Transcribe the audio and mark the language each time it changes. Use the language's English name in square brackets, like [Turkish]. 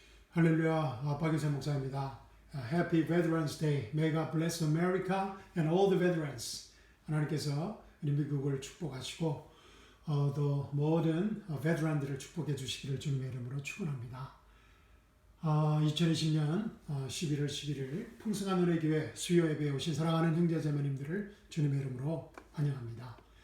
[Korean] 할렐루야, 박유선 목사입니다. [English] Happy Veterans Day. May God bless America and all the veterans. [Korean] 하나님께서 우리 미국을 축복하시고 또 모든 베테랑들을 축복해 주시기를 주님의 이름으로 축원합니다. 2020년 11월 11일 풍성한 은혜교회 수요 예배에 오신 사랑하는 형제자매님들을 주님의 이름으로 환영합니다.